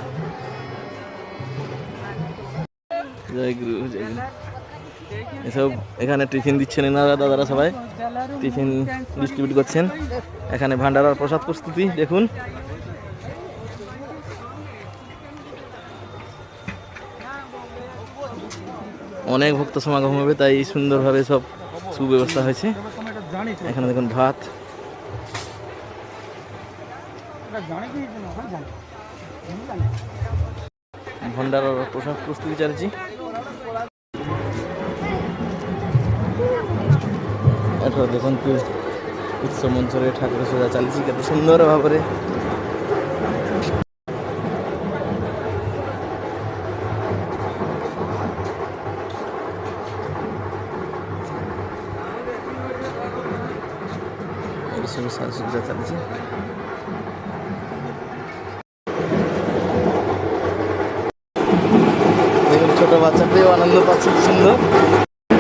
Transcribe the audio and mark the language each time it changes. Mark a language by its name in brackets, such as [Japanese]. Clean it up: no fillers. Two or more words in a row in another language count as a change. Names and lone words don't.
[Bangla] এসব এখানে টিফিন দিচ্ছেন এনারা দাদারা সবাই টিফিন ডিস্ট্রিবিউট করছেন। এখানে ভান্ডারার প্রসাদ প্রস্তুতি দেখুন। অনেক ভক্ত সমাগম হবে তাই সুন্দরভাবে সব সুব্যবস্থা হয়েছে। এখানে দেখুন ভাত [Odia] ଭଣ୍ଡାରର ପ୍ରସାଦ ପ୍ରସ୍ତୁତି ଚାଲିଛି। ଏଠାରେ ଦେଖନ୍ତୁ ଉତ୍ସବ ମଞ୍ଚରେ ଠାକୁର ସଜା ଚାଲିଛି କେତେ ସୁନ୍ଦର ଭାବରେ। ସବୁ ସାଜସଜ୍ଜା ଚାଲିଛି। [Bangla] ছোট বাচ্চাটিও আনন্দ পাচ্ছে সুন্দর।